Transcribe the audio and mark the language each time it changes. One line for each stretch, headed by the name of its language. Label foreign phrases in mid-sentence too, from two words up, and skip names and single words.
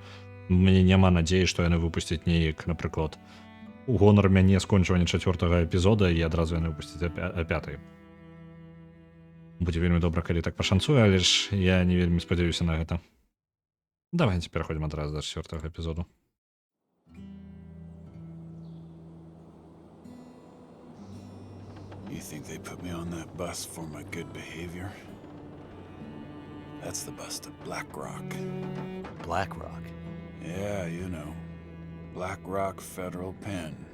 Belarusian: Мне няма надзеі, што яны выпусцяць неяк, напрыклад, у гонар мяне скончвання 4-га эпізода і адразу яны выпусцяць 5-й. Будзе вельмі добра, калі так пашанцуе, але ж я не вельмі спадзяюся на гэта. Давайте пераходзім адразу да 4-го эпізоду.
English: You think they put me on that bus for my good behavior? That's the bus to Black Rock. Black Rock? Yeah, you know. Black Rock Federal Pen.